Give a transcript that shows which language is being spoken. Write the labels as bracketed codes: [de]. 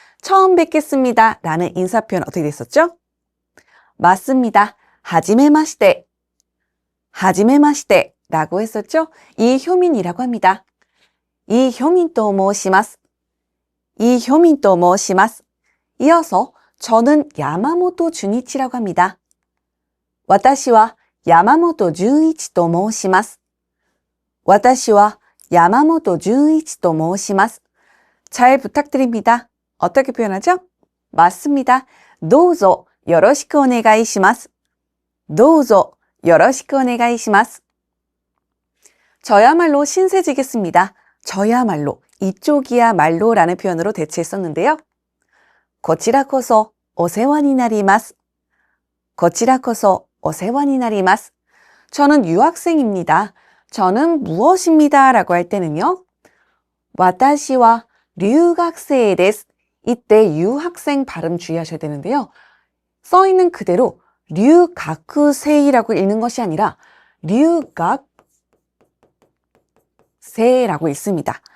[ko] 처음 뵙겠습니다 라는 인사 표현 어떻게 됐었죠? 맞습니다. [ja] 하지메마시테. 하지메마시테 [ko] 라고 했었죠? 이효민이라고 합니다. 이효민 [ja] と申します. 이효민と申します. [ko] 이어서 저는 야마모토 준이치라고 합니다. [ja] 私は山本純一と申します. 私は山本純一と申します. [ko] 잘 부탁드립니다. 어떻게 표현하죠? 맞습니다. [ja] どうぞよろしくお願いします.どうぞよろしくお願いします. [ko] 저야말로 신세지겠습니다. 저야말로, 이쪽이야말로 라는 표현으로 대체했었는데요. [ja] こちらこそお世話になります.こちらこそお世話になります. [ko] 저는 유학생입니다. 저는 무엇입니다 라고 할 때는요. [ja] 私は留学生です. [ko] 이때 유학생 발음 주의하셔야 되는데요. 써있는 그대로 류가쿠세이라고 읽는 것이 아니라 류각세라고 읽습니다.